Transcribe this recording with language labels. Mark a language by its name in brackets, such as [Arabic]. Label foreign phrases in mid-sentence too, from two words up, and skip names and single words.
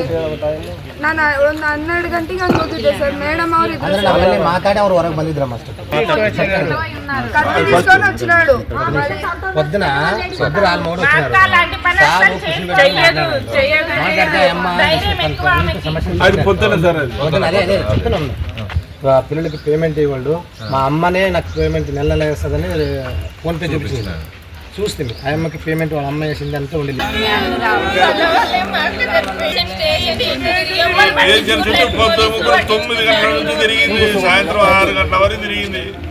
[Kannada] ನಾನು ಒಂದು 12 ಗಂಟೆಗೆ ಹಂಗೆ ಹೋಗಿದ್ದೆ ಸರ್. ಮೇಡಮ್ ಅವ್ರು ಇದ್ರು ಮಾತಾಡಿ ಅವ್ರು ಹೊರಗೆ ಬಂದಿದ್ರಮ್ಮ ಅಷ್ಟೇ. [Telugu] ಕತ್ತಿ తీసుకొని వచ్చినాడు. పిల్లలకి పేమెంట్ ఇవ్వడు. మా అమ్మనే నాకు పేమెంట్ నెల నెల వేస్తుందని ఫోన్పే చూపించింది. చూస్తుంది ఆ అమ్మకి పేమెంట్ వాళ్ళ అమ్మ వేసింది అంతా ఉండింది. సాయంత్రం 6 గంటల వరకు తిరిగింది.